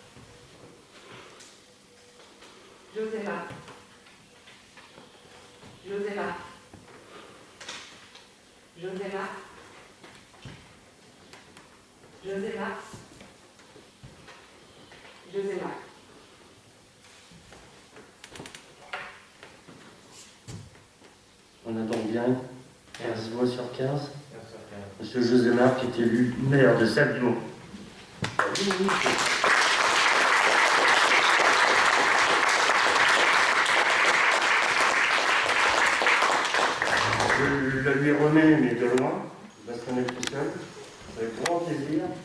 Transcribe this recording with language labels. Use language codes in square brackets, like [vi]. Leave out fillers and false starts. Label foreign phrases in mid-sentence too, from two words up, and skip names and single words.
[fr] José Marc. José Marc. José Marc. José Marc. José Marc. On a donc bien 15 voix sur 15. Monsieur José Marc est élu maire de Saint-Dimon. Je la lui remets, mais de loin, il va se remettre tout seul, avec grand plaisir.